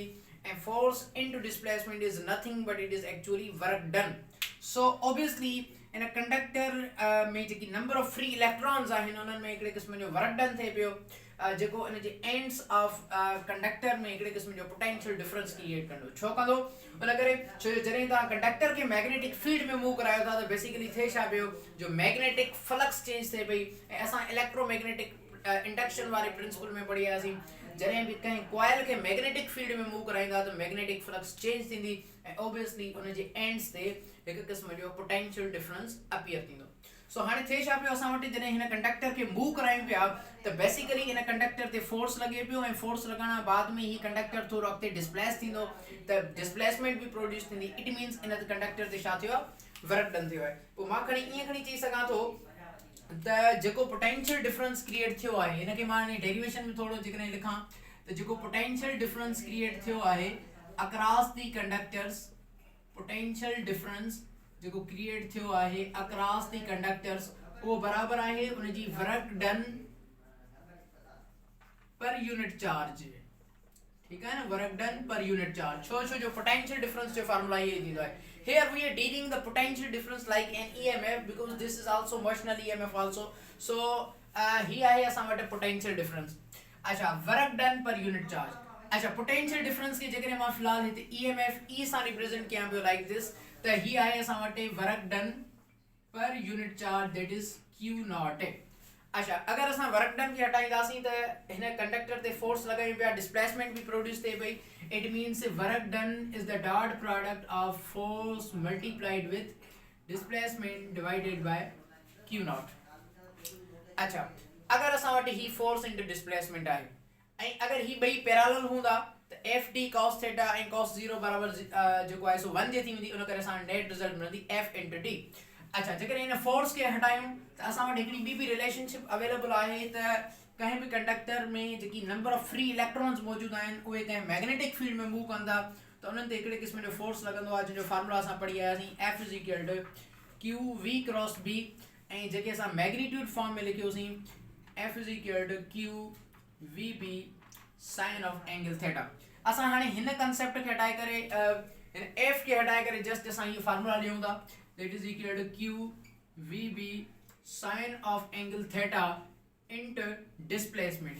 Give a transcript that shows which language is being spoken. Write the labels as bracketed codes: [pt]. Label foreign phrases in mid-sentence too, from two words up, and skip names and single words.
[en] and force into displacement is nothing but it is actually work done. So obviously in a conductor [sd] में जेकी [en] number of free electrons [sd] आहिनि उन्हनि में हिकिड़े क़िस्म जो [en] work done [sd] थिए पियो. जेको इन जे [en] ends of conductor [sd] में हिकिड़े क़िस्म जो [en] potential difference create [sd] कंदो छो कंदो उन करे छो जॾहिं तव्हां कंडक्टर खे [en] magnetic field [sd] में मूव करायो था त बेसिकली थिए छा पियो जो [en] magnetic flux change [sd] थिए पई ऐं असां [en] electromagnetic induction [sd] वारे प्रिंसिपल में पढ़ी आयासीं जॾहिं बि कंहिं कॉइल खे [en] magnetic field [sd] में मूव कराईंदा त [en] magnetic flux change [sd] थींदी ऐं ऑब्वियसली उन जे एंड्स ते हिकु क़िस्म जो [en] potential difference appear [sd] थींदो सो हाणे थिए छा पियो असां वटि जॾहिं हिन कंडक्टर खे मूव करायूं पिया त बेसिकली हिन कंडक्टर ते फोर्स लॻे पियो ऐं फोर्स लॻण खां बाद में ही कंडक्टर थोरो अॻिते डिस्प्लेस थींदो त डिस्प्लेसमेंट बि प्रोड्यूस थींदी [en] it means [sd] इन कंडक्टर ते छा थियो आहे [en] work done [sd] थियो आहे पोइ मां ईअं खणी चई सघां थो त जेको [en] potential difference create [sd] थियो आहे हिनखे मां हिन डेरिवेशन में थोरो जेकॾहिं लिखां त जेको [en] potential difference create [sd] थियो आहे [en] across the conductors potential difference [sd] जेको क्रिएट थियो आहे [en] across the conductors [sd] वो बराबर आहे उन जी [en] work done per unit charge [ur] ٹھیک ہے نا [en] work done per unit charge [sd] छो जो [en] potential difference जो फार्मूला [ur] یہ دیدو ہے [en] here we are dealing the potential difference like an EMF because this is also motional EMF also so here है [sd] असां वटि [en] potential difference अच्छा work done per unit charge अच्छा potential difference [ur] کے جگہ [sd] मां फिलहाल हिते [en] EMF E सां represent [sd] कयां पियो [en] like this [sd] त ही आहे असां वटि [en] work done per unit charge that is Q naught [sd] अच्छा अगर असां [en] work done [sd] खे हटाईंदासीं त हिन कंडक्टर ते फोर्स लॻायूं पिया डिस्प्लेसमेंट भी प्रोड्यूस थिए पई [en] it means work done is the dot product of force multiplied with displacement divided by Q naught [sd] अच्छा अगर असां वटि ही [en] force into displacement [sd] आहे ऐं अगर ही ॿई पैरेलल हूंदा त [en] FD cos theta [sd] ऐं cos 0 बराबर जेको आहे सो 1 जे थी वेंदी उन करे असां [en] net result [sd] मिलंदी F * T अच्छा जेकर इन फोर्स के हटायूं त असां वटि हिकिड़ी ॿी [en] relationship available [sd] आहे त कंहिं भी कंडक्टर में जेकी [en] number of free electrons [sd] मौजूद आहिनि उहे कंहिं [en] magnetic field [sd] में मूव कंदा त उन्हनि ते हिकिड़े क़िस्म जो फोर्स लॻंदो आहे जंहिंजो फार्मूला असां पढ़ी आयासीं F = [en] QV cross B [sd] ऐं जेके असां [en] magnitude form [sd] में लिखियोसीं [en] F = QVB sin of angle theta [sd] असां हाणे हिन कंसेप्ट खे हटाए करे हिन F खे हटाए करे जस्ट असां इहो फार्मूला लिखूं था [en] that is equal to QVB sin of angle theta into displacement.